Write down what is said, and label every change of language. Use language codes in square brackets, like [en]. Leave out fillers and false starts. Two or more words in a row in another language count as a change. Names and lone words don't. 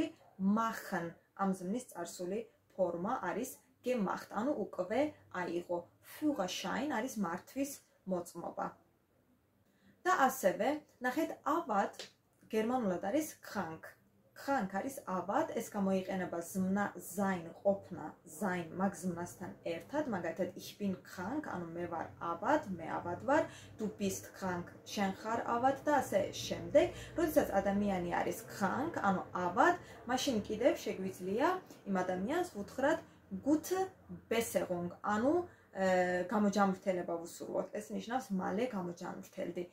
[ka] machen. ამ ზმნის წარსული ფორმა არის gemacht, ანუ უკვე აიღო. Führerschein არის მართვის მოწმობა. და ასევე, ნახეთ, ავად გერმანულად არის krank. Krank არის ავად, ეს გამოიყენება ზმნა sein, ყოფნა, sein მაგ ზმნასთან ერთად, მაგალითად [de] ich bin krank, [ka] ანუ მე ვარ ავად, მე ავად ვარ, [de] du bist krank, [ka] შენ ხარ ავად და ასე შემდეგ. როდესაც ადამიანი არის krank, ანუ ავად, მაშინ კიდევ შეგვიძლია იმ ადამიანს ვუთხრათ [de] gute Besserung, [ka] ანუ გამოჯანმრთელება ვუსურვოთ. ეს ნიშნავს მალე გამოჯანმრთელდი.